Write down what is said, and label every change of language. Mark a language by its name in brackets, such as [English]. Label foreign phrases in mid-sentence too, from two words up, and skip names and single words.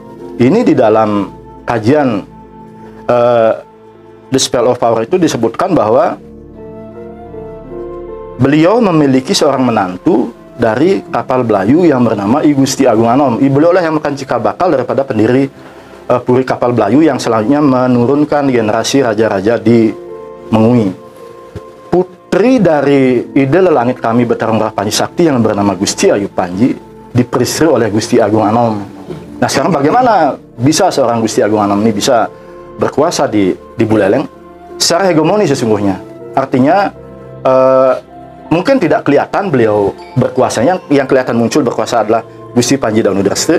[Indonesian] Ini di dalam kajian The Spell of Power itu disebutkan bahwa beliau memiliki seorang menantu dari kapal Belayu yang bernama I Gusti Agung Anom. Beliau lah yang merupakan cikal bakal daripada pendiri Puri Kapal Belayu yang selanjutnya menurunkan generasi raja-raja di Mengui. Putri dari ide lelangit kami Betara Ngurah Panji Sakti yang bernama Gusti Ayu Panji diperistri oleh Gusti Agung Anom. Nah, sekarang bagaimana bisa seorang Gusti Agung Anom ini bisa berkuasa di Buleleng secara hegemoni sesungguhnya? Artinya mungkin tidak kelihatan beliau berkuasanya, yang kelihatan muncul berkuasa adalah Gusti Panji Danu Dreste.